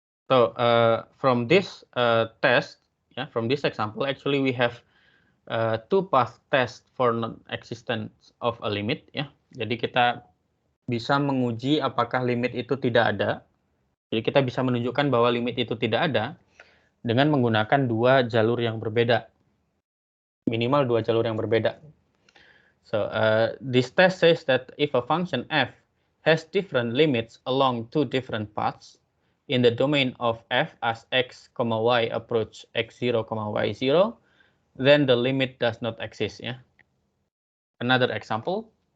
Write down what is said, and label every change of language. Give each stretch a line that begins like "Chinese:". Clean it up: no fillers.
English: So from this test, from this example, actually we have two path test for non-existence of a limit.
Indonesian: Ya, jadi kita bisa menguji apakah limit itu tidak ada. Jadi kita bisa menunjukkan bahwa limit itu tidak ada dengan menggunakan dua jalur yang berbeda, minimal dua jalur yang berbeda.
English: So this test says that if a function f has different limits along two different paths in the domain of f as x, y approach x0, y0, then the limit does not exist. Yeah. Another example.